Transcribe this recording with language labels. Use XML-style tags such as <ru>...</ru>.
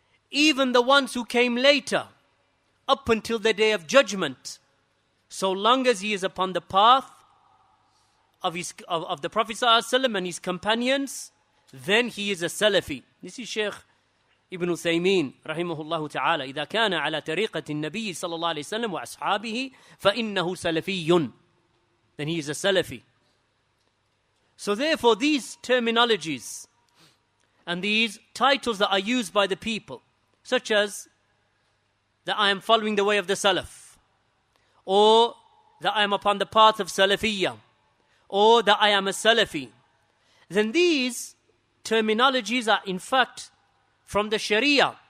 <en>Even the ones who came later, up until the day of judgment, so long as he is upon the path of the Prophet ﷺ and his companions, then he is a Salafi. This is Shaykh Ibn Uthaymin rahimahullah ta'ala.</en> <ar>إذا كان على طريقة النبي صلى الله عليه وسلم وأصحابه فإنه سلفي.</ar> <en>Then he is a Salafi. So therefore these terminologies and these titles that are used by the people, such as that I am following the way of the Salaf, or that I am upon the path of Salafiyyah, or that I am a Salafi, then these terminologies are in fact from the Sharia.</en>